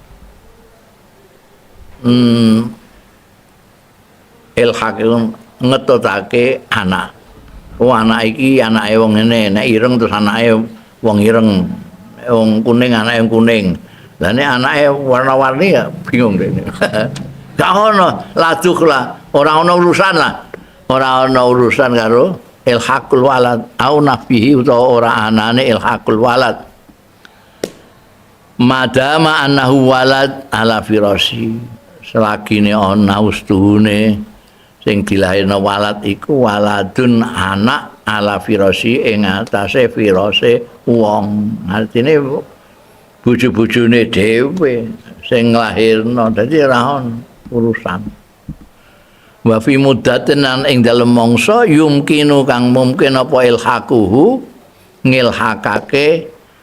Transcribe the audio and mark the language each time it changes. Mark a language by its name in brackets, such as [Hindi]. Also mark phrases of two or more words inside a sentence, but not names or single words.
[Javanese] ilhaqil ngetutake anak anak iki anake wong ngene nek ireng terus anake wong ireng wong kuning anake kuning lah nek anake warna-warni ya bingung dene. Gak ono ladukhla, ora ono urusan lah. Ora ono urusan karo [Arabic] إلحاق الولد أو نفيه [Javanese] utawa ora anane [Arabic] إلحاق الولد. ما دام أنه ولد على فراش. [Javanese] Selagine ana ustuhune sing dilahirno walad iku waladun anak [Arabic] على فراش [Javanese] ing atase firase wong. Artine bojo-bojone dhewe sing nglahirno dadi ora ono urusan [Arabic] وفي مدة [Javanese] ing dalem mangsa yumkinu kang mungkin apa ilhaquhu ngilhakake